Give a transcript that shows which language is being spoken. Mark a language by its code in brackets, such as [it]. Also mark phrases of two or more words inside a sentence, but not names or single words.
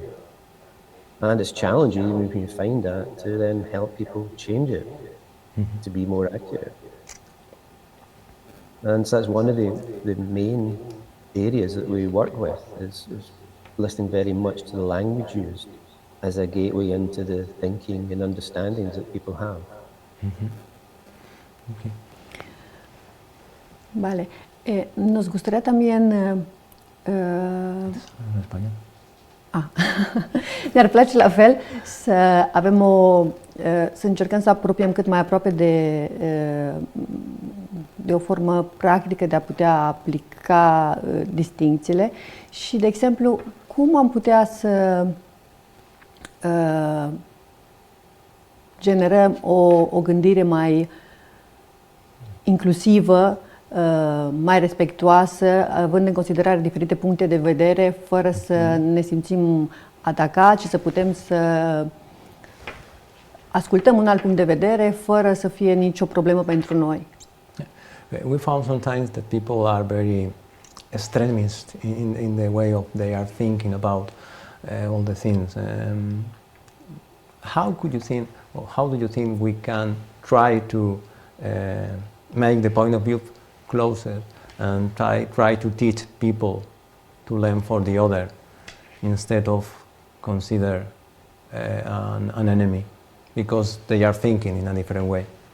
[en] And it's challenging when you find that to then help people change it to be more accurate. And so that's one of the main areas that we work with is listening very much to the language used as a gateway into the thinking and understandings that people have. Okay. [es] Vale. Nos gustaría también ¿En español? [ro] ne-ar place la fel să avem să încercăm să apropiem cât mai aproape de o formă practică de a putea aplica distincțiile și, de exemplu, cum am putea să generăm o gândire mai inclusivă, mai respectuoasă, având în considerare diferite puncte de vedere, fără să ne simțim atacați și să putem să ascultăm un alt punct de vedere, fără să fie nicio problemă pentru noi. [en] We found sometimes that people are very extremist in the way of they are thinking about all the things. How do you think we can try to make the point of view closer and try to teach people to learn for the other instead of consider an enemy, because they are thinking in a different way.